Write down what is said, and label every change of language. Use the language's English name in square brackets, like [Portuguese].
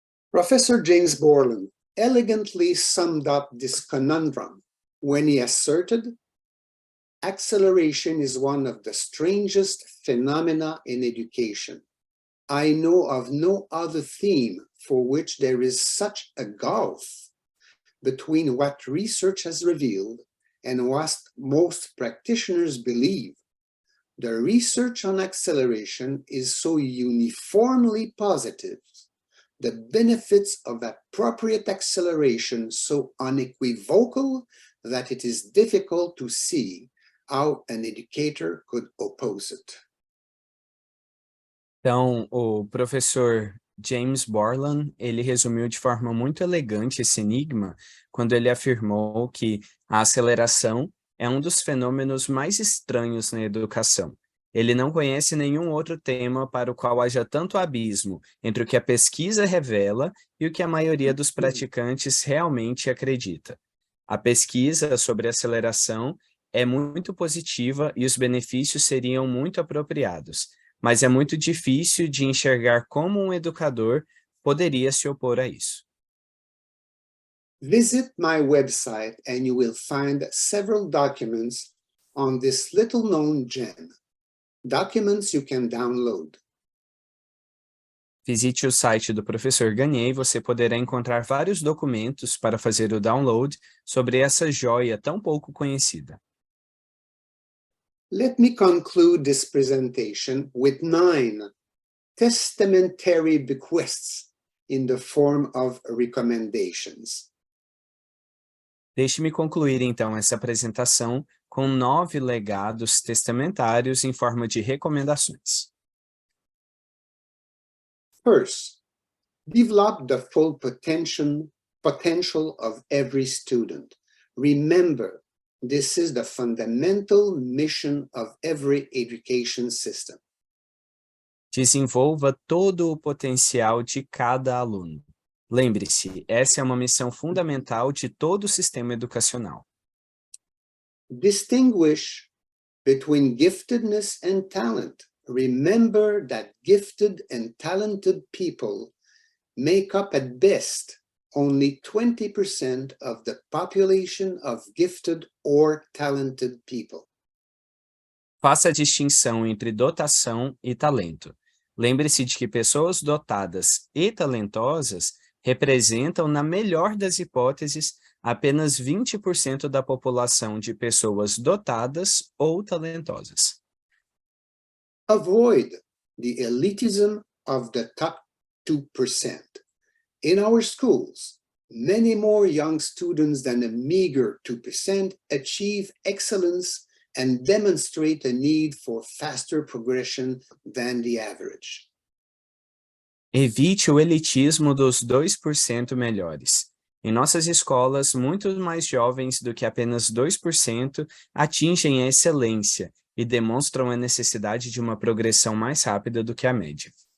[English] Professor James Borland elegantly summed up this conundrum when he asserted, "Acceleration is one of the strangest phenomena in education. I know of no other theme for which there is such a gulf between what research has revealed and what most practitioners believe. The research on acceleration is so uniformly positive, the benefits of appropriate acceleration so unequivocal that it is difficult to see how an educator could oppose it." [Portuguese] Então, o professor James Borland, ele resumiu de forma muito elegante esse enigma quando ele afirmou que a aceleração é um dos fenômenos mais estranhos na educação. Ele não conhece nenhum outro tema para o qual haja tanto abismo entre o que a pesquisa revela e o que a maioria dos praticantes realmente acredita. A pesquisa sobre aceleração é muito positiva e os benefícios seriam muito apropriados, mas é muito difícil de enxergar como um educador poderia se opor a isso. [English] Visit my website and you will find several documents on this little-known gem. Documents you can download. [Portuguese] Visite o site do professor Gagné e você poderá encontrar vários documentos para fazer o download sobre essa joia tão pouco conhecida. [English] Let me conclude this presentation with 9 testamentary bequests in the form of recommendations. [Portuguese] Deixe-me concluir então essa apresentação com 9 legados testamentários em forma de recomendações. [English] First, develop the full potential of every student. Remember, this is the fundamental mission of every education system. [Portuguese] Desenvolva todo o potencial de cada aluno. Lembre-se, essa é uma missão fundamental de todo o sistema educacional. [English] Distinguish between giftedness and talent. Remember that gifted and talented people make up at best only 20% of the population of gifted or talented people. [Portuguese] Faça a distinção entre dotação e talento. Lembre-se de que pessoas dotadas e talentosas representam, na melhor das hipóteses, apenas 20% da população de pessoas dotadas ou talentosas. [English] Avoid the elitism of the top 2%. In our schools, many more young students than a meager 2% achieve excellence and demonstrate a need for faster progression than the average. [Portuguese] Evite o elitismo dos 2% melhores. Em nossas escolas, muitos mais jovens do que apenas 2% atingem a excelência e demonstram a necessidade de uma progressão mais rápida do que a média.